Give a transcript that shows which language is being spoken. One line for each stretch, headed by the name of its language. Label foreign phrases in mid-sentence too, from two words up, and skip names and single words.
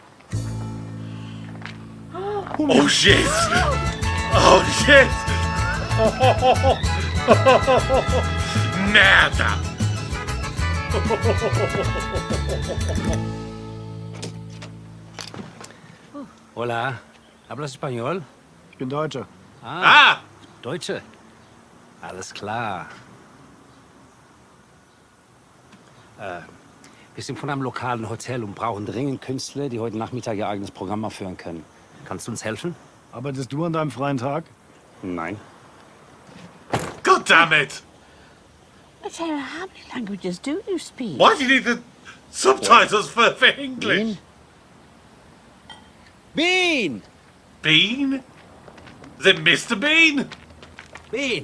English: Oh shit! Oh shit!
Spanish: Nada! Hola. Hablas español?
German: Ich bin Deutscher. Ah! Deutsche? Alles klar. Wir sind von einem lokalen Hotel und brauchen dringend Künstler, die heute Nachmittag ihr eigenes Programm aufführen können. Kannst du uns helfen? Arbeitest du an deinem freien Tag? Nein.
English: God damn it! Taylor, how many languages do you speak? Why do you need the subtitles for English? Bean! Bean? Is it Mr. Bean? Bean!